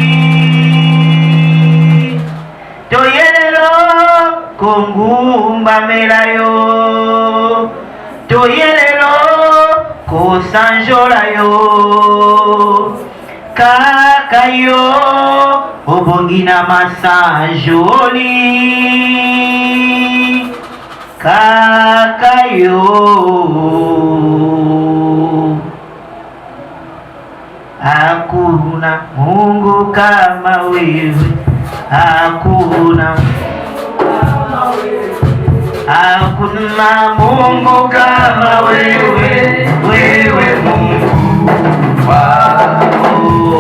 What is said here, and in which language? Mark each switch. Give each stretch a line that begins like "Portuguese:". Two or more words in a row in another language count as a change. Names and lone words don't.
Lingala: Toyelelo Kongumba Melayo Toyelelo Kosanjola yo Kakayo Obongina Massa Joli
Swahili: Kakayo Hakuna Mungu kama wewe, hakuna Mungu kama wewe, wewe Mungu wangu.